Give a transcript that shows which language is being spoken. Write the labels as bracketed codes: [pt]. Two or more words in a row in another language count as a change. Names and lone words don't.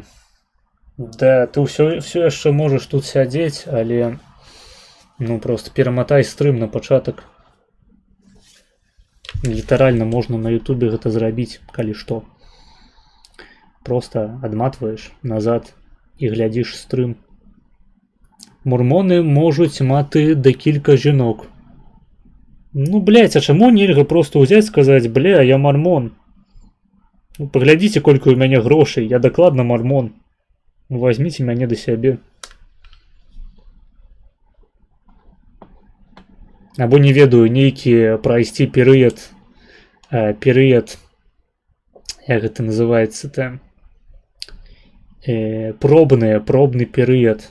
[be] Да, ты ўсё яшчэ можаш тут сядзець, але ну просто пераматай стрым на пачатак. Літаральна можна на ютубе гэта зрабіць, калі што. Просто адматваеш назад і глядзіш стрым. [uk] Мормоны можуць маты декілька жінок. [be] Ну, блядь, а чаму нельга просто ўзяць сказаць, бля, я мормон. Ну, паглядзіце, колькі ў мяне грошай, я дакладна мормон. Возьміце мяне да сябе. Або не ведаю, нейкі прайсці перыяд, як гэта называецца-то, пробны перыяд.